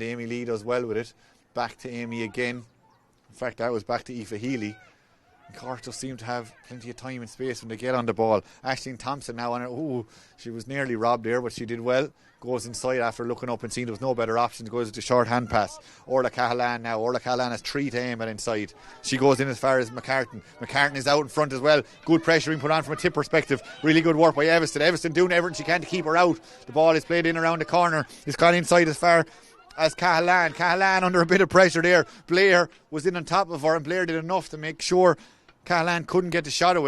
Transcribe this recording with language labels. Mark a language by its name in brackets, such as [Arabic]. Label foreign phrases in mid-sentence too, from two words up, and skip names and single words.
[English] Amy Lee does well with it. Back to Amy again. In fact, that was back to Aoife Healy. And Cork just seemed to have plenty of time and space when they get on the ball. Aisling Thompson now on it. Ooh, she was nearly robbed there, but she did well. Goes inside after looking up and seeing there was no better option. Goes with the short hand pass. Orla Cahalan now. Orla Cahalan has 3 to aim at inside. She goes in as far as McCartan. McCartan is out in front as well. Good pressure being put on from a Tip perspective. Really good work by Evanston. Evanston doing everything she can to keep her out. The ball is played in around the corner. It's gone inside as far as Cahalan. Cahalan under a bit of pressure there. Blair was in on top of her, and Blair did enough to make sure Callahan couldn't get the shot away.